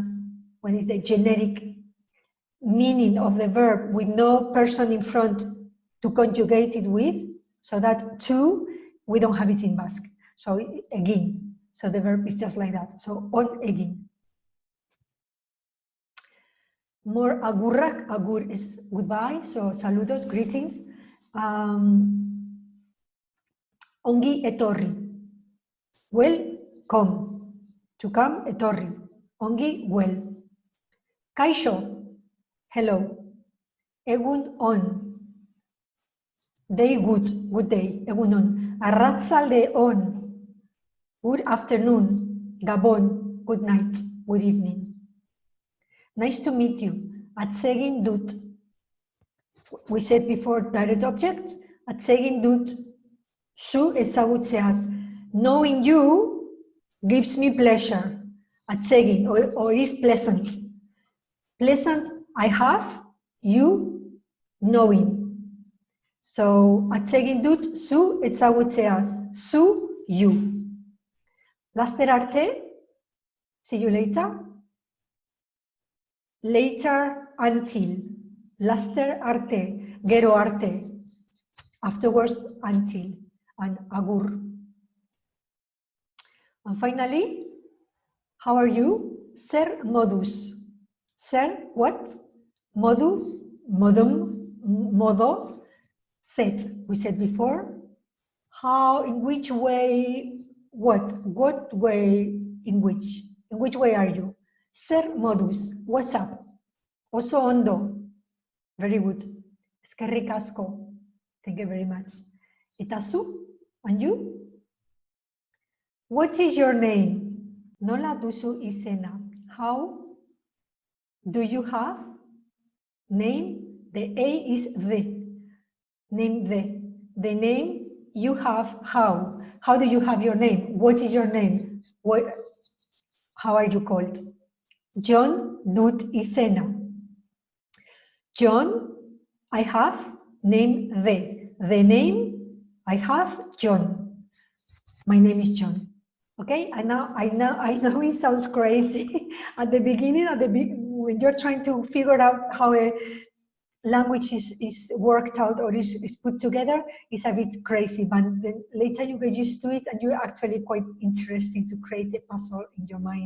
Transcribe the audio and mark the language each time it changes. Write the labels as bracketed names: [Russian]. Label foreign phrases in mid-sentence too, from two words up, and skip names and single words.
[English] When it's the generic meaning of the verb with no person in front to conjugate it with, so that to, we don't have it in Basque. So again, so the verb is just like that. So on again. More agurrak, agur is goodbye, so saludos, greetings. [Basque] Ongi etorri, [English] welcome, to come, [Basque] etorri. [English] Ongi, well. Kaixo, hello. [Basque] Egun on, [English] day good, good day, [Basque] egun on. Arratzalde on, [English] good afternoon. Gabon, good night, good evening. Nice to meet you. [Basque] Atsegin dut. [English] We said before direct object. [Basque] Atsegin dut. Zu ezagutzeaz. [English] Knowing you gives me pleasure. Atsegin, or is pleasant. Pleasant, I have, you, knowing. So, [Basque] atsegin dut zu ezagutzeaz. Zu, you. Laster arte, [English] see you later. Later, until. [Basque] Laster arte, gero arte. [English] Afterwards, until. And agur. And finally, how are you? [Basque] Zer modus. Zer, what? Modu, modum, modo, [English] set. We said before. How, in which way, what? What way, in which? In which way are you? [Basque] Zer modus. [English] What's up? [Basque] Oso ondo. [English] Very good. [Basque] Eskerrik asko. [English] Thank you very much. [Basque] Eta zu? [English] And you? What is your name? [Basque] Nola duzu izena? [English] How do you have? Name, the A is the. Name the. The name you have, how? How do you have your name? What is your name? What, how are you called? [Basque] John dut izena. [English] John, I have, name the. The name I have, John. My name is John. Okay, I know it sounds crazy at the beginning, when you're trying to figure out how a language is worked out or is put together, it's a bit crazy, but then later you get used to it and you're actually quite interesting to create a puzzle in your mind.